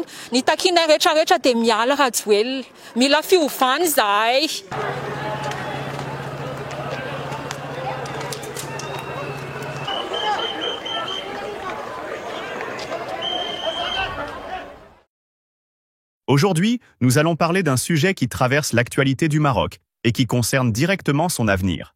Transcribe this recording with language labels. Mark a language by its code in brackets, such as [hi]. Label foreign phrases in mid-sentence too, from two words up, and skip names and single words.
[mg] Ny takiana rehetrarehetra dia miala Rajoelina. Mila fiovany zahay. [fr] Aujourd'hui, nous allons parler d'un sujet qui traverse l'actualité du Maroc et qui concerne directement son avenir.